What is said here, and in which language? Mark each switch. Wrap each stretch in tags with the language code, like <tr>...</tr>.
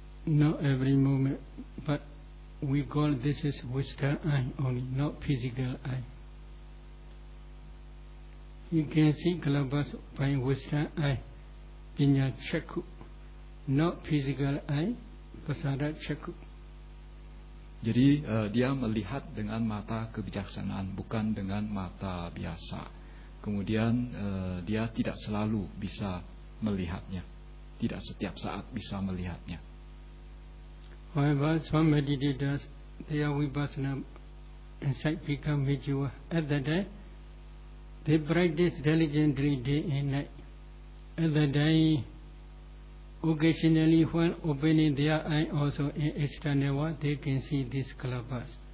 <en>Not every moment, but we call this is wisdom eye only, not physical eye. You can see kalapas by wisdom eye, pinya chakku, not physical eye, pasada chakku.</en> <id>Jadi dia melihat dengan mata kebijaksanaan, bukan dengan mata biasa. Kemudian dia tidak selalu bisa melihatnya, tidak setiap saat bisa melihatnya.</id> <en>However, some meditators, their vipassana insight become mature. At that time, they practice diligently day and night. at the day, occasionally when opening their eyes also in external world, they can see these clubs.</en>